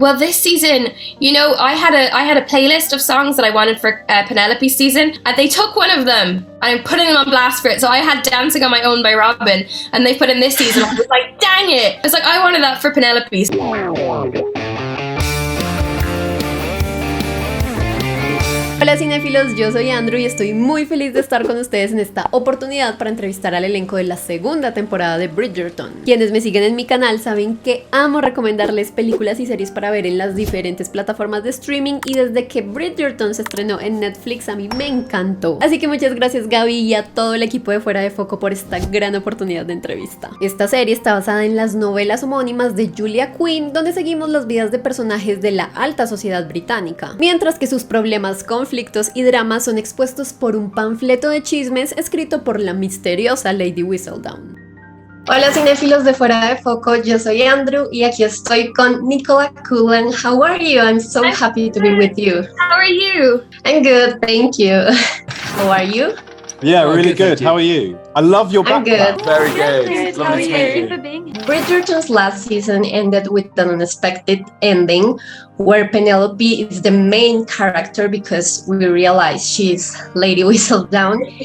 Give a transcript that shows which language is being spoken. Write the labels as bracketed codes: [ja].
[en] Well, this season, I had a playlist of songs that I wanted for Penelope's season, and they took one of them. I'm putting them on blast for it. So I had Dancing on My Own by Robin, and they put in this season. I was like, dang it! I was like, I wanted that for Penelope's. [es] Hola cinéfilos, yo soy Andru y estoy muy feliz de estar con ustedes en esta oportunidad para entrevistar al elenco de la segunda temporada de Bridgerton. Quienes me siguen en mi canal saben que amo recomendarles películas y series para ver en las diferentes plataformas de streaming, y desde que Bridgerton se estrenó en Netflix a mí me encantó. Así que muchas gracias Gaby y a todo el equipo de Fuera de Foco por esta gran oportunidad de entrevista. Esta serie está basada en las novelas homónimas de Julia Quinn, donde seguimos las vidas de personajes de la alta sociedad británica, mientras que sus problemas, conflictos y dramas son expuestos por un panfleto de chismes escrito por la misteriosa Lady Whistledown. Hola cinéfilos de Fuera de Foco, yo soy Andrew y aquí estoy con Nicola Cullen. [en] How are you? I'm so happy to be with you. How are you? I'm good, thank you. How are you? Yeah, really good. How are you? I love your background. Good. Very good. Lovely to meet you. Bridgerton's last season ended with an unexpected ending where Penelope is the main character because we realize she's Lady Whistledown.